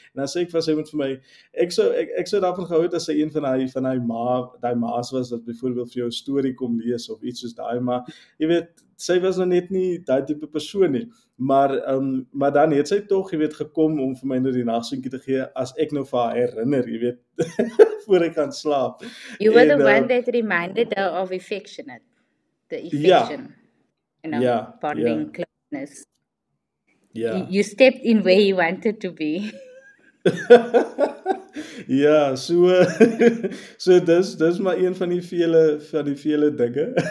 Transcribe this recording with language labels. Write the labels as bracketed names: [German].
[Afrikaans] En dan sê ek vir sy moet vir my ek sou daarvan gehou het as sy een van daai ma's was wat byvoorbeeld vir jou 'n storie kom lees of iets soos daai, maar jy weet, sy was nou net nie daai tipe persoon nie. Maar dan het sy tog, jy weet, gekom om vir my nou die nagsoentjie te gee as ek nou vir haar herinner, jy weet, voor ek gaan slaap. [English] You were the one that reminded her of affectionate. The affection. Bonding, closeness. [Afrikaans] Ja. [English] You stepped in where you wanted to be. [Afrikaans] Ja, so dis maar een van die vele dinge.